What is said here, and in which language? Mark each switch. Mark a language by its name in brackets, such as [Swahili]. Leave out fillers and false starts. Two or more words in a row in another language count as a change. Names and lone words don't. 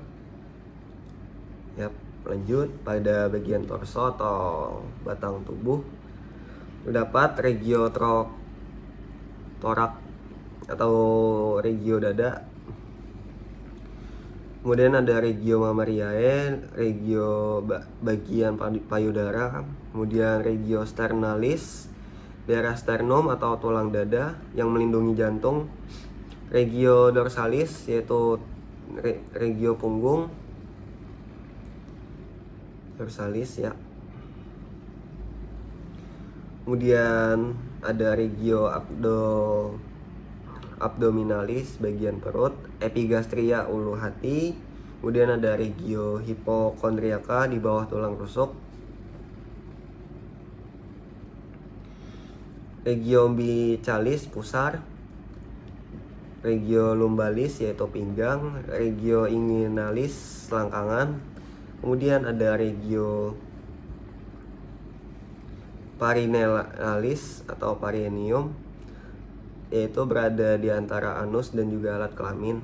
[Indonesian] Yap, lanjut pada bagian torso atau batang tubuh terdapat regio torak atau regio dada. Kemudian ada [Latin] regio mammariae, [Indonesian] regio bagian payudara. Kemudian [Latin] regio sternalis, [Indonesian] daerah sternum atau tulang dada yang melindungi jantung. [Latin] Regio dorsalis, [Indonesian] yaitu regio punggung. Dorsalis, ya. Kemudian ada [Latin] regio abdominalis, [Indonesian] bagian perut. Epigastria, ulu hati. Kemudian ada regio hipokondriaka di bawah tulang rusuk. [Latin] Regio umbilicalis, [Indonesian] pusar. [Latin] Regio lumbalis, [Indonesian] yaitu pinggang. [Latin] Regio inguinalis, [Indonesian] selangkangan. Kemudian ada regio parinealis atau perineum, yaitu berada di antara anus dan juga alat kelamin.